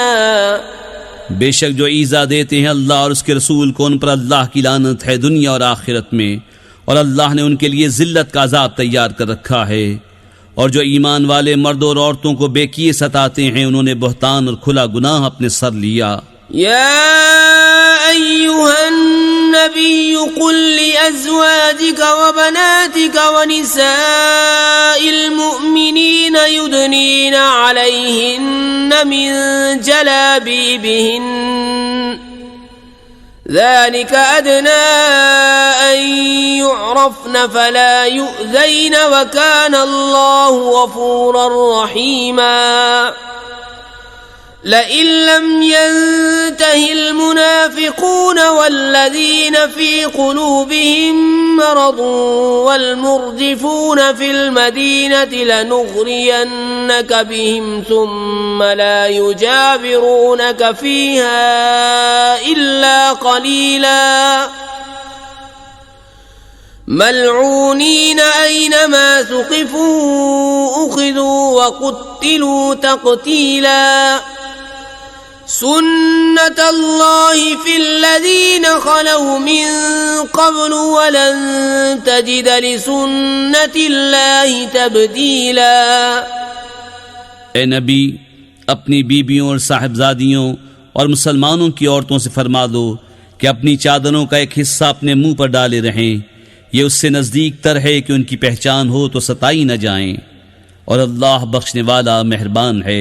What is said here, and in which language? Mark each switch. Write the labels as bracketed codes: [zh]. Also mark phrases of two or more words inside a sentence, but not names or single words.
[hi] बेशक जो ईज़ा देते हैं अल्लाह और उसके रसूल को, उन पर अल्लाह की लानत है दुनिया और आखिरत में, और अल्लाह ने उनके लिए जिल्लत का अजाब तैयार कर रखा है। और जो ईमान वाले मर्दों और औरतों को बेकिए सताते हैं, उन्होंने बहतान और खुला गुनाह अपने सर लिया। [ar] يا أيها النبي قل لأزواجك وبناتك ونساء المؤمنين يدنين عليهن من جلابيبهن ذلك أدنى أن يعرفن فلا يؤذين وكان الله غفورا رحيما. لئن لم ينته المنافقون والذين في قلوبهم مرض والمرجفون في المدينة لنغرينك بهم ثم لا يجاورونك فيها إلا قليلا ملعونين أينما ثقفوا أخذوا وقتلوا تقتيلا. سنة الله في الذين خلوا من قبل ولن تجد لسنة الله تبديلا. [hi] ए नबी, अपनी बीबियों और साहिबजादियों और मुसलमानों की औरतों से फरमा दो कि अपनी चादरों का एक हिस्सा अपने मुंह पर डाले रहें। ये उससे नज़दीक तर है कि उनकी पहचान हो तो सताई न जाएं, और अल्लाह बख्शने वाला मेहरबान है।